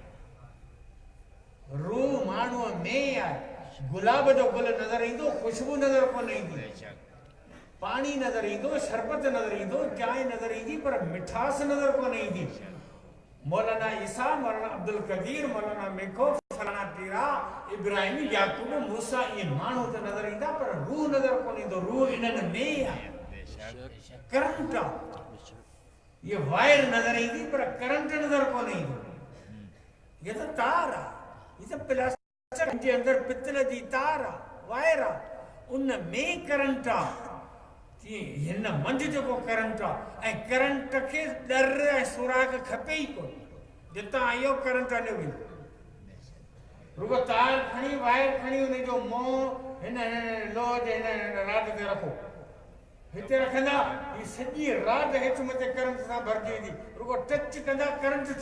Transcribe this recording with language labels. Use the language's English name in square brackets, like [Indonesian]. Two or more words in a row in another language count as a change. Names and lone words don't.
[Sindhi] रूह माण्हूअ में आहे गुलाब जो गुल नज़र ईंदो खुशबू नज़र कोन ईंदी पानी नज़र ईंदो शरबत नज़र ईंदो चांहि नज़र ईंदी पर मिठास नज़र कोन ईंदी मौलाना ईसा मौलाना अब्दुल कदीर मौलाना मेखो फलाना पीरा इब्राहिम याकूब मूसा ये माण्हू त नज़र ईंदा पर रूह नज़र कोन ईंदो रूह इन्हनि में आहे करंट ये वायर नजर ईंदी पर करंट नजर कोन ईंदो ये तो तार आहे ये तो प्लास्टिक जे अंदर पितल जी तार आहे वायर आहे उन में करंट आहे हिन मंझि जेको करंट आहे ऐं करंट खे डर ऐं सुराग खपे ई कोन जितां इहो करंट हलियो वेंदो रुगो तार खणी वायर खणी उन जो मोह हिन लोह जे हिन राड ते रखो हिते रखंदा ही सॼी रात हेठि मथे करंट सां भरिजी वेंदी रुगो टच कंदा करंट थी